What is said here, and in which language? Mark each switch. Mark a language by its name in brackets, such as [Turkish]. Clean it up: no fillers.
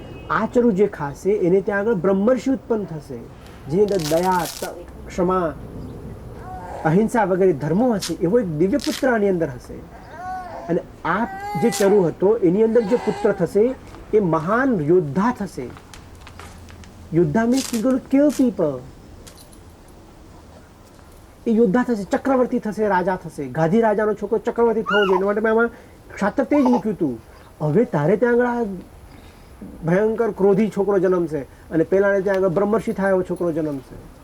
[Gujarati] આ ચરુ જે ખાશે એને ત્યાં આગળ બ્રહ્મર્ષિ ઉત્પન્ન થશે, જેની અંદર દયા, ક્ષમા, અહિંસા વગેરે ધર્મો હશે. એવો એક દિવ્ય પુત્ર આની અંદર હશે. અને આ જે ચરુ હતો એની અંદર જે પુત્ર થશે એ મહાન યોદ્ધા થશે. [English] યોદ્ધા means he going to kill people. [Gujarati] એ યોદ્ધા થશે, ચક્રવર્તી થશે, રાજા થશે. ગાધી રાજાનો છોકરો ચક્રવર્તી થવો જોઈએ, એના માટે મેં આમાં ક્ષાત્રતેજ મૂક્યું હતું. હવે તારે ત્યાં આગળ ભયંકર ક્રોધી છોકરો જન્મશે અને પેલાને ત્યાં આગળ બ્રહ્મર્ષિ થાય એવો છોકરો જન્મશે.